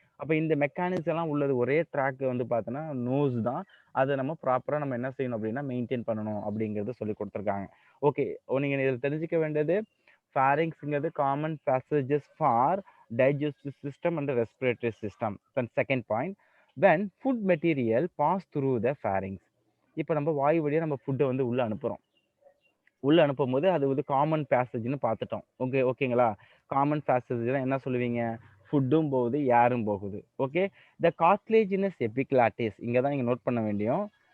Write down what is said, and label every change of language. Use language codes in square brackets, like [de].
[ta] அப்ப இந்த மெக்கானிசம் எல்லாம் உள்ளது ஒரே ட்ராக் வந்து பார்த்தீங்கன்னா, நோஸ் தான். அத நம்ம ப்ராப்பரா நம்ம என்ன செய்யணும் அப்படின்னா, மெயின்டெயின் பண்ணணும் அப்படிங்கிறத சொல்லிக் குடுத்துருக்காங்க. ஓகே. நீங்க இதில தெரிஞ்சுக்க வேண்டியது [en] pharynxங்கிறது common passages for digestive system and respiratory system. Then second point, when food material pass through the pharynx. [ta] இப்ப நம்ம வாய் வழியா நம்ம ஃபுட்ட வந்து உள்ள அனுப்புறோம். உள்ள அனுப்பும்போது அது வந்து காமன் பேசேஜ்ன்னு பார்த்துட்டோம். ஓகேங்களா? காமன் பேசேஜ்னா என்ன சொல்லுவீங்க? ஃபுட்டும் போகுது, ஏரும் போகுது. ஓகே. த கார்டிலேஜினஸ் எபிக்ளாட்டிஸ் இங்க தான் நீங்க நோட் பண்ண வேண்டியும்.